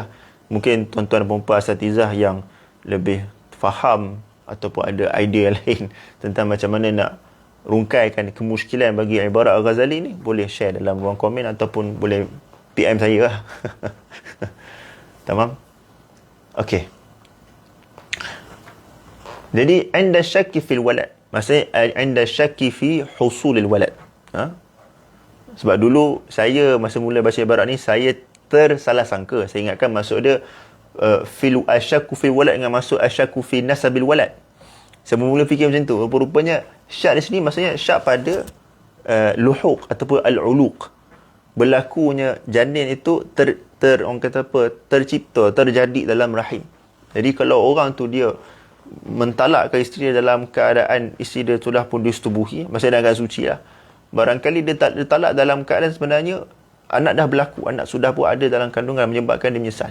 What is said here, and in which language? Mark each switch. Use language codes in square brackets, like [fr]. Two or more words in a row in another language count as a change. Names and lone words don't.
[ms] Mungkin tuan-tuan dan puan-puan asatizah yang lebih faham ataupun ada idea lain tentang macam mana nak rungkaikan kemusykilan bagi ibarat Al-Ghazali ni, boleh share dalam ruang komen ataupun boleh PM saya lah. Tamam? Okey. Jadi, anda [ar] شاك في الولد. [ms] Maksudnya, anda [ar] شاك في حصول الولد. [ms] Sebab dulu saya masa mula baca ibarat ni, saya tersalah sangka. Saya ingatkan maksud dia [ar] أشك في الولد [ms] dengan maksud [ar] أشك في نسب الولد. [ms] Saya mula fikir macam tu. Rupanya syak di sini maksudnya syak pada luhuq ataupun al-uluq. Berlakunya janin itu orang kata apa, tercipta, terjadi dalam rahim. Jadi kalau orang tu dia mentalakkan isteri dia dalam keadaan isteri dia sudah pun disetubuhi, maksudnya dalam keadaan suci lah, barangkali dia talak dalam keadaan sebenarnya anak dah berlaku, anak sudah pun ada dalam kandungan, menyebabkan dia menyesal.